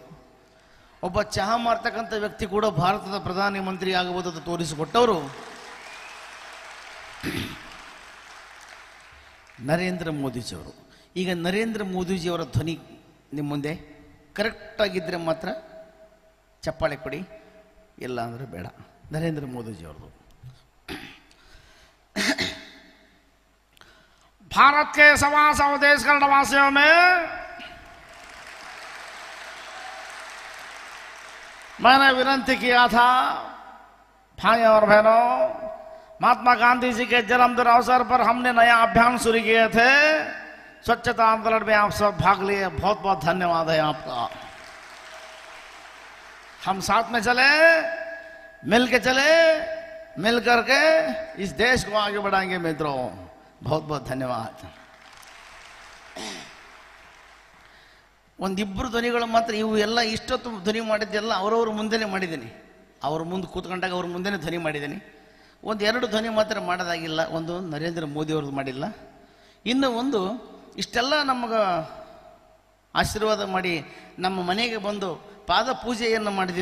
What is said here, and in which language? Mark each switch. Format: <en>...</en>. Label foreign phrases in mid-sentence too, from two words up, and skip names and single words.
<kn>ಒಬ್ಬ ಚಹಾ ಮಾರ್ತಕ್ಕಂಥ ವ್ಯಕ್ತಿ ಕೂಡ ಭಾರತದ ಪ್ರಧಾನಮಂತ್ರಿ ಆಗುವುದನ್ನು ತೋರಿಸಿಕೊಟ್ಟವರು ನರೇಂದ್ರ ಮೋದಿಜಿಯವರು. ಈಗ ನರೇಂದ್ರ ಮೋದಿಜಿಯವರ ಧ್ವನಿ ನಿಮ್ಮ ಮುಂದೆ ಕರೆಕ್ಟಾಗಿದ್ದರೆ ಮಾತ್ರ ಚಪ್ಪಾಳೆ ಕೊಡಿ, ಇಲ್ಲ ಅಂದರೆ ಬೇಡ.</kn> <hi>नरेंद्र मोदी जी और भारत के सवा सौ देश कन्नडवासियों में मैंने विनती किया था, भाई और बहनों, महात्मा गांधी जी के जन्मदिन अवसर पर हमने नया अभियान शुरू किए थे। स्वच्छता आंदोलन में आप सब भाग लिए, बहुत बहुत धन्यवाद है आपका। हम साथ में चले, मिल के चले, मिल करके इस देश को आगे बढ़ाएंगे मित्रों। बहुत बहुत धन्यवाद।</hi> <kn>ಒಂದಿಬ್ಬರು ಧ್ವನಿಗಳು ಮಾತ್ರ, ಇವು ಎಲ್ಲ ಇಷ್ಟೊತ್ತು ಧ್ವನಿ ಮಾಡಿದ್ದೆಲ್ಲ ಅವರವ್ರ ಮುಂದೆನೇ ಮಾಡಿದ್ದೀನಿ, ಅವ್ರ ಮುಂದೆ ಕೂತ್ಕೊಂಡಾಗ ಅವ್ರ ಮುಂದೆನೇ ಧ್ವನಿ ಮಾಡಿದ್ದೀನಿ. ಒಂದೆರಡು ಧ್ವನಿ ಮಾತ್ರ ಮಾಡೋದಾಗಿಲ್ಲ, ಒಂದು ನರೇಂದ್ರ ಮೋದಿ ಅವ್ರದ್ದು ಮಾಡಿಲ್ಲ, ಇನ್ನು ಒಂದು ಇಷ್ಟೆಲ್ಲ ನಮಗೆ ಆಶೀರ್ವಾದ ಮಾಡಿ ನಮ್ಮ ಮನೆಗೆ ಬಂದು ಪಾದ ಪೂಜೆಯನ್ನು ಮಾಡಿದ್ವಿ.</kn>